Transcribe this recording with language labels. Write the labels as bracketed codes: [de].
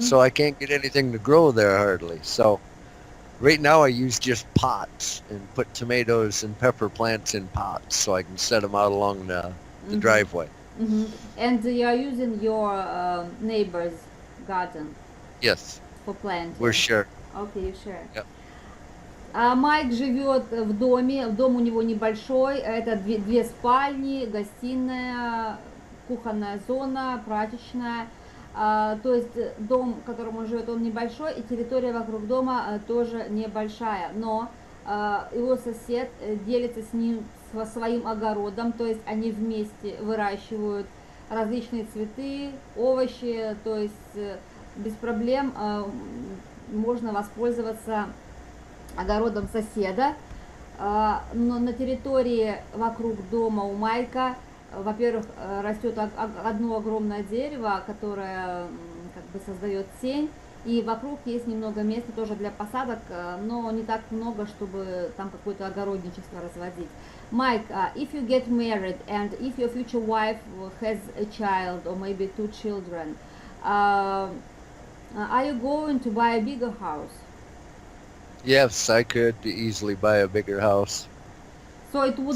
[en] So I can't get anything to grow there hardly. So right now I use just pots and put tomatoes and pepper plants in pots so I can set them out along the Mm-hmm. driveway. Mm-hmm. And you are using your neighbor's garden Yes, for planting. we're sure. Okay, you share. Yep. [ru] Майк живет в доме, дом у него небольшой, это две спальни, гостиная, кухонная зона, прачечная. То есть дом, в котором он живет, он небольшой, и территория вокруг дома тоже небольшая. Но его сосед делится с ним своим огородом, то есть они вместе выращивают различные цветы, овощи, то есть без проблем можно воспользоваться огородом соседа. Но на территории вокруг дома у Майка, во-первых, растет одно огромное дерево, которое как бы создает тень, и вокруг есть немного места тоже для посадок, но не так много, чтобы там какое-то огородничество разводить. [en] Mike, if you get married and if your future wife has a child or maybe 2 children, are you going to buy a bigger house? Yes, I could easily buy a bigger house So it would